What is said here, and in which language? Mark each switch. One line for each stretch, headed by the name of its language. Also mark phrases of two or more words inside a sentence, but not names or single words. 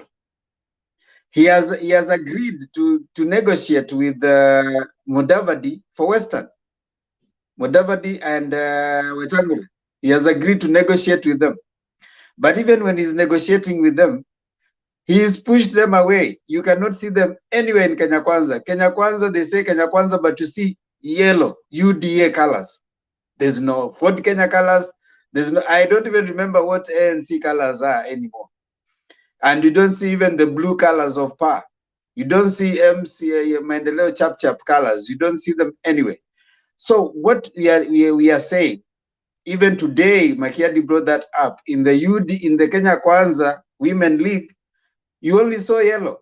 English: He has agreed to negotiate with Mudavadi for Western. Mudavadi and Wetangula. He has agreed to negotiate with them. But even when he's negotiating with them, he's pushed them away. You cannot see them anywhere in Kenya Kwanza. Kenya Kwanza, they say Kenya Kwanza, but you see yellow, UDA colors. There's no Ford Kenya colors. There's no, I don't even remember what ANC colors are anymore. And you don't see even the blue colors of PAR. You don't see MCA Mendeleo Chap colors. You don't see them anyway. So what we are saying, even today, Makiadi brought that up, in the Kenya Kwanza Women League, you only saw yellow.